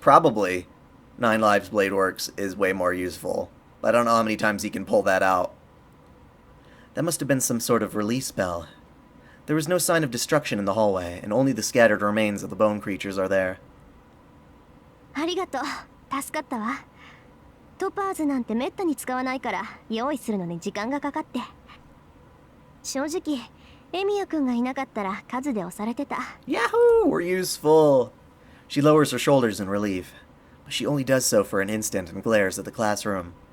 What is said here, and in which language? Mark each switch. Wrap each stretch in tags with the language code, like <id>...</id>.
<en>Probably 9 Lives Bladeworks is way more useful, but I don't know how many times he can pull that out. That must have been some sort of release spell. There was no sign of destruction in the hallway, and only the scattered remains of the bone creatures are there.</en> <ja>ありがとう。助かったわ。トパーズなんてめったに使わないから用意するのに時間がかかって。正直、エミヤくんがいなかったら数で押されてた。</ja> <en>Yahoo! We're useful! She lowers her shoulders in relief, but she only does so for an instant and glares at the classroom.</en>